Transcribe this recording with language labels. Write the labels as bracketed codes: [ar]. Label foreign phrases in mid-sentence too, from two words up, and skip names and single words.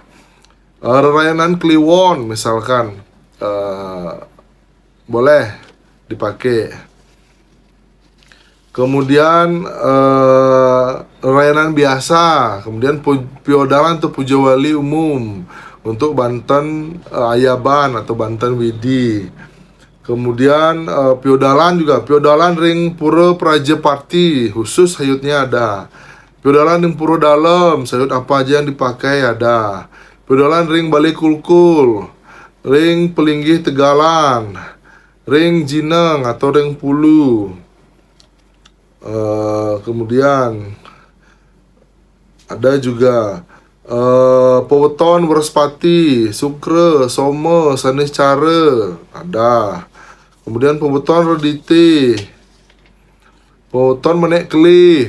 [id] Rayanan Kliwon misalkan boleh dipakai. Kemudian Rayanan biasa, kemudian Piodalan atau Puja Wali umum untuk Banten Ayaban atau Banten Widi. Kemudian Piodalan juga, Piodalan Ring Pura Prajepati, khusus sayurnya ada. Piodalan Ring Pura Dalam, sayur apa aja yang dipakai ada. Piodalan Ring Bali Kulkul, Ring Pelinggih Tegalan, Ring Jineng atau Ring Pulu. Kemudian ada juga Peweton Weraspati, Sukre, Soma, Sanis Cara ada. Kemudian Peweton Redite, Peweton Menek Kelih.